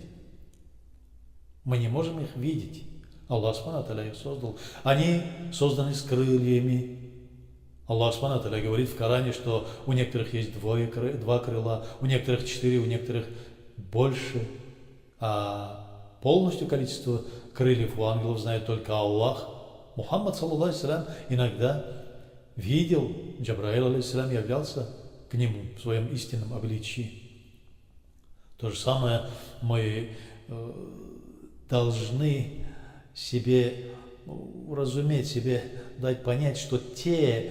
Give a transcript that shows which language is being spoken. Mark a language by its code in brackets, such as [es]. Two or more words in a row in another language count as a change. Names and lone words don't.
[ru] Мы не можем их видеть. Аллах [ar] سبحانه وتعالى [ru] их создал. Они созданы с крыльями. Аллах [ar] سبحانه وتعالى [ru] говорит в Коране, что у некоторых есть два крыла, у некоторых 4, у некоторых больше. А полностью количество крыльев у ангелов знает только Аллах. Мухаммад, [ar] صلى الله عليه وسلم, [ru] иногда видел, Джабраил, алейхиссалям, являлся к нему в своем истинном обличии. То же самое мы должны себе уразуметь, себе дать понять, что те